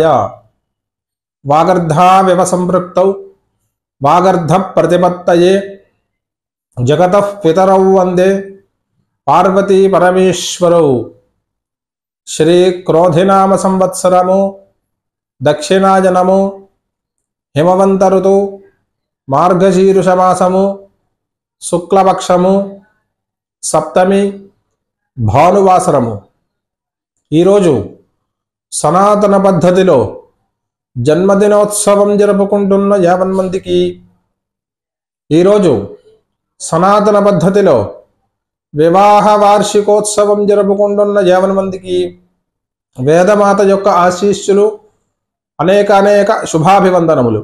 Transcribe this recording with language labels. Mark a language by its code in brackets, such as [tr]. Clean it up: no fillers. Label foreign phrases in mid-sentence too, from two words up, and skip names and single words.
[sa] वागर्धाविव संपृक्तौ वागर्धप्रतिपत्तये जगतः पितरौ वन्दे पार्वती परमेश्वरौ। [te] శ్రీక్రోధినామ సంవత్సరము దక్షిణాయనము హిమవంత ఋతు మార్గశీర్షమాసము శుక్లపక్షము సప్తమి భానువాసరము। ఈరోజు సనాతన పద్ధతిలో జన్మదినోత్సవం జరుపుకుంటున్న 50 మందికి, ఈరోజు సనాతన పద్ధతిలో వివాహ వార్షికోత్సవం జరుపుకుంటున్న 50 మందికి వేదమాత యొక్క ఆశీస్సులు, అనేక శుభాభివందనములు।